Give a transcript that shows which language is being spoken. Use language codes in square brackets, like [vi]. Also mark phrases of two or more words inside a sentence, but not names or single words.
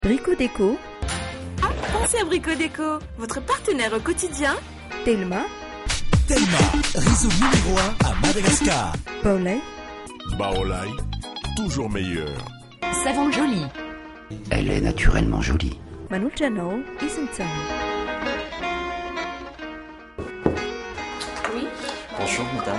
[fr] Brico Déco. Pensez à Brico Déco, votre partenaire au quotidien. Telma. Telma, réseau numéro 1 à Madagascar. Baolai. Baolai, toujours meilleur. Savon joli. Elle est naturellement jolie. Manujano, Isentsang. Oui. Bonjour madame.